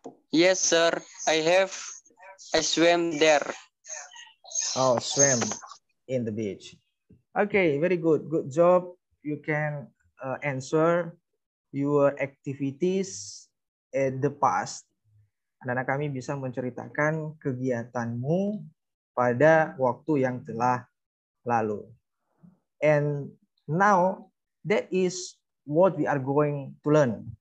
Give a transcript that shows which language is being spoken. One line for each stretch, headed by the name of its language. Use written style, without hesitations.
English: Yes, sir. I have. I swam there. Oh, swim in the beach. Okay, very good. Good job. You can answer your activities in the past.
Indonesian: Anak-anak kami bisa menceritakan kegiatanmu pada waktu yang telah lalu.
English: And now that is what we are going to learn.